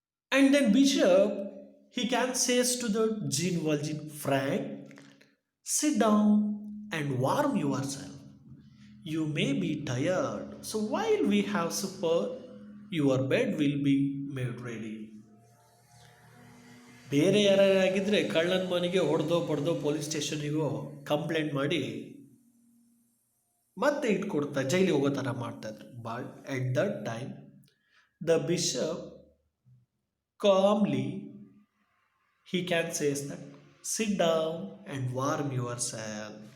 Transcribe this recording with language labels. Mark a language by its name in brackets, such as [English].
[English] And then Bishop, he can says to the Jean Valjean, friend, sit down and warm yourself. You may be tired. So while we have supper, your bed will be made ready. [Kannada] ಬೇರೆ ಯಾರಾಗಿದ್ದರೆ ಕಳ್ಳನ ಮನೆಗೆ ಹೊಡೆದೋ ಬಡ್ದೋ police ಸ್ಟೇಷನಿಗೋ complaint ಮಾಡಿ ಮತ್ತೆ ಇಟ್ಕೊಡ್ತಾ ಜೈಲಿಗೆ ಹೋಗೋ ಥರ ಮಾಡ್ತಾಯಿದ್ರು. [English] But at that time the bishop calmly he can says that sit down and warm yourself.